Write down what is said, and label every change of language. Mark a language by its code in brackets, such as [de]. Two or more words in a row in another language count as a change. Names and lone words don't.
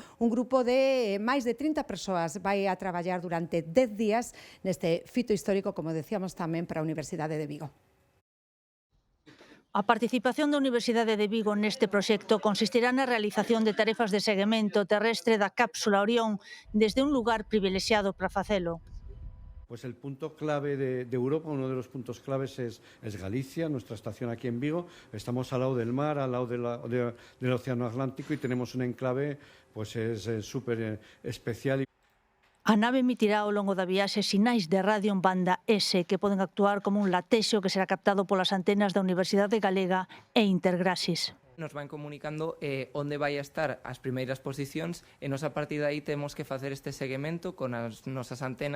[gl] Un grupo de máis de 30 persoas vai a traballar durante 10 días neste fito histórico, como decíamos tamén, para a Universidade de Vigo. A participación da Universidade de Vigo neste proxecto consistirá na realización de tarefas de seguimento terrestre da cápsula Orión desde un lugar privilexiado para facelo. [es] Pues el punto clave de Europa, uno de los puntos claves es Galicia, nuestra estación aquí en Vigo. Estamos al lado del mar, al lado del Océano Atlántico y tenemos un enclave, pues es súper especial. [gl] A nave emitirá ao longo da viaxe sinais de radio en banda S que poden actuar como un latexo que será captado polas antenas da Universidade Galega e Intergraxis. [es] Nos van comunicando [gl] onde vai a estar as primeiras posicións e nos a partir de aí temos que facer este seguimento con as nosas antenas.